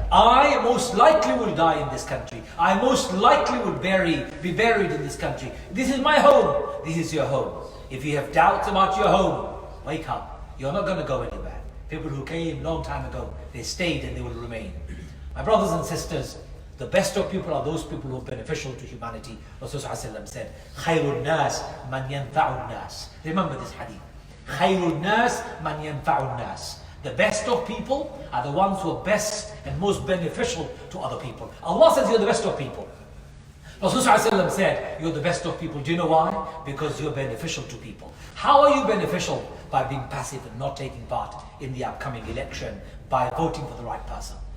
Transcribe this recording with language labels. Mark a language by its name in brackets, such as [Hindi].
[English] I most likely will die in this country. I most likely will be buried in this country. This is my home. This is your home. If you have doubts about your home, wake up. You're not going to go anywhere. People who came a long time ago, they stayed and they will remain. My brothers and sisters, The best of people are those people who are beneficial to humanity. Rasulullah said, [Arabic] خَيْرُ النَّاسِ مَنْ يَنْفَعُ النَّاسِ. [English] Remember this hadith. [Arabic] خَيْرُ النَّاسِ مَنْ يَنْفَعُ النَّاسِ. [English] The best of people are the ones who are best and most beneficial to other people. Allah says you're the best of people. Rasulullah said, you're the best of people. Do you know why? Because you're beneficial to people. How are you beneficial? By being passive and not taking part in the upcoming election, by voting for the right person.